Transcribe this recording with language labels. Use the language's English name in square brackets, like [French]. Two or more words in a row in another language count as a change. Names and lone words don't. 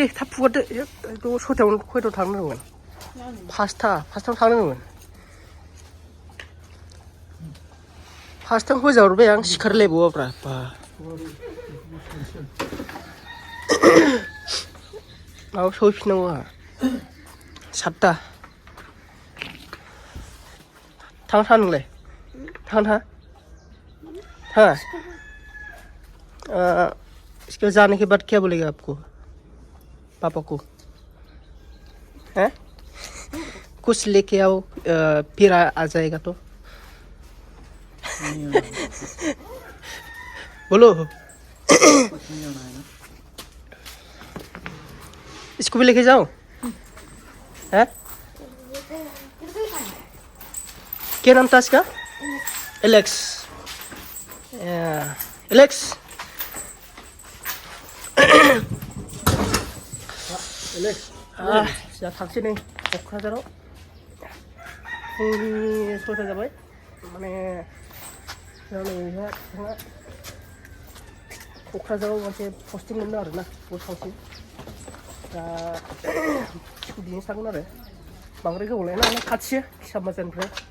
[Bodo] फुगारदो थ' सथायावनो खयथायाव थांनांगौमोन फासथायाव थांनांगौमोन फासथायाव होजाहरबाय आं सिखारलायबावाब्रा बा माबायाव सहैफिननांगौ आंहा 7ता थाङा नोंलाय थाङा [Hindi] इसके जाने के बाद क्या बोलेगा आपको पापा को हैं कुछ लेके आओ फिर आ जाएगा तो बोलो इसको भी लेके जाओ हैं क्या नाम था इसका [Bodo] एलेक्स एलेक्स जा थांसै नै क'क्राझाराव फुंनि 6ता जाबाय माने जोंहा क'क्राझाराव मोनसे पस्टिं मोनो आरोना बेयाव थांसै दा स्कुटिजों थांगोन आरो बांद्राय गोबाव लाया नालाय खाथिसो हिसाब बाजारनिफ्राय